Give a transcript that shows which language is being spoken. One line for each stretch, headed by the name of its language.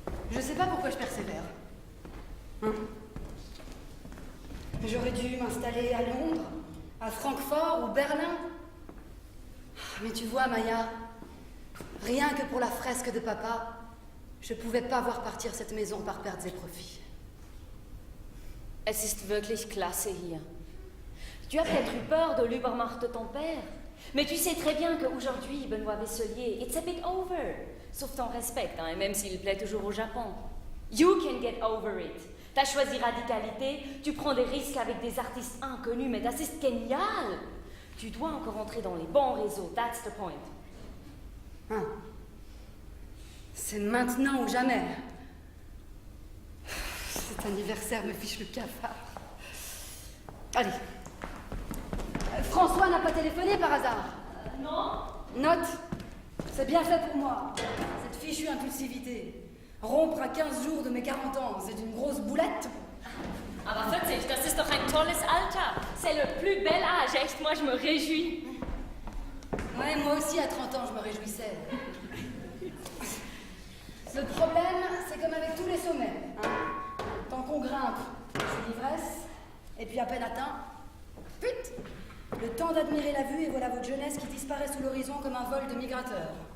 French: Je sais pas pourquoi je persévère. Hein? J'aurais dû m'installer à Londres, à Francfort ou Berlin. Mais tu vois, Maya, rien que pour la fresque de papa, je pouvais pas voir partir cette maison par pertes et profits.
German: Es ist wirklich klasse hier.
French: Tu as peut-être eu peur de l'Ubermacht de ton père, mais tu sais très bien qu'aujourd'hui, Benoît Vesselier,
English: it's a bit over.
French: Sauf ton respect, hein, et même s'il plaît toujours au Japon.
English: You can get over it.
French: T'as choisi radicalité, tu prends des risques avec des artistes inconnus, mais
German: das ist
French: génial. Tu dois encore entrer dans les bons réseaux,
English: that's the point.
French: Hein? C'est maintenant ou jamais. Cet anniversaire me fiche le cafard. Allez. François n'a pas téléphoné par hasard? Non. Note. C'est bien fait pour moi. Cette fichue impulsivité. Rompre à 15 jours de mes 40 ans, c'est une grosse boulette.
German: Aber 40, das ist doch ein tolles Alter.
French: C'est le plus bel âge, echt, moi je me réjouis. Ouais, moi aussi à 30 ans, je me réjouissais. Le problème, c'est comme avec tous les sommets. Hein. Tant qu'on grimpe, c'est l'ivresse, et puis à peine atteint, pute, le temps d'admirer la vue et voilà votre jeunesse qui disparaît sous l'horizon comme un vol de migrateur.